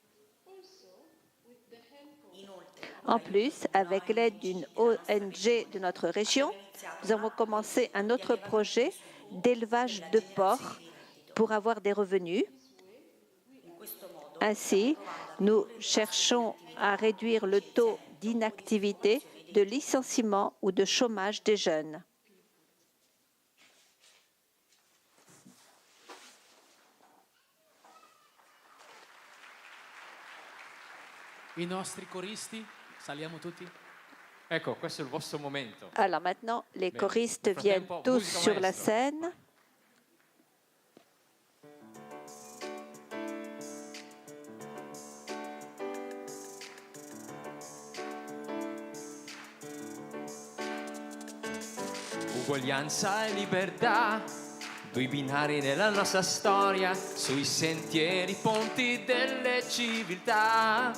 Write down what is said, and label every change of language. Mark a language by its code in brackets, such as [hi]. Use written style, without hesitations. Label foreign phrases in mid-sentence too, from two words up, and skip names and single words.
[fr] En plus, avec l'aide d'une ONG de notre région, nous avons commencé un autre projet d'élevage de porcs pour avoir des revenus. Ainsi, nous cherchons à réduire le taux d'inactivité, de licenciement ou de chômage des jeunes. [it] I nostri coristi, saliamo tutti. Ecco, questo è il vostro momento. [fr] Alors maintenant, les [it] Bene. [fr] choristes [it] Nel [fr] viennent [it] frattempo, [fr] tous [it] musica [fr] sur la [it] maestro. [fr] scène. [it] Uguaglianza e libertà, due binari nella nostra storia, sui sentieri ponti delle civiltà.